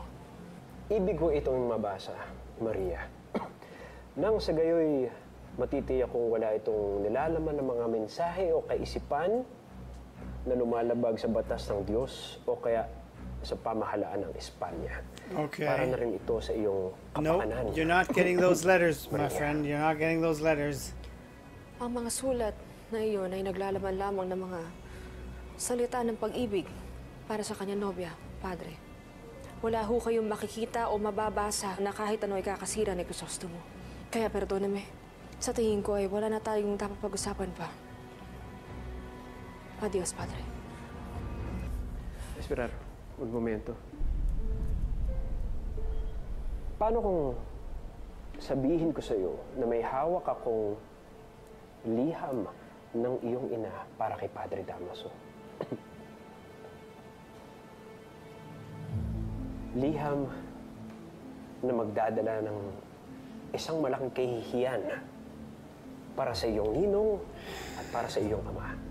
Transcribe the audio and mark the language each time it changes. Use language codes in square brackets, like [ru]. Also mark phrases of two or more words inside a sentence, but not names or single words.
[tl] Ibig ko itong mabasa, Maria. Nang sa gayoy, matitiyak kung wala itong nilalaman ng mga mensahe o kaisipan na lumalabag sa batas ng Diyos o kaya sa pamahalaan ng Espanya. Okay. Para na rin ito sa iyong kapakanan. [en] No, you're not getting those letters, my friend. You're not getting those letters. [tl] Ang mga sulat na iyon ay naglalaman lamang ng mga salita ng pag-ibig para sa kanyang nobya, Padre. Wala ho kayong makikita o mababasa na kahit ano ay kakasira ni Crisostomo. Kaya perdóname, sa tingin ko ay wala na tayong dapat pag-usapan pa. Adios, Padre. [es] Esperar, un momento. [tl] Paano kung sabihin ko sa iyo na may hawak akong liham ng iyong ina para kay Padre Damaso? Liham na magdadala ng isang malaking kahihiyan para sa iyong ninong at para sa iyong ama.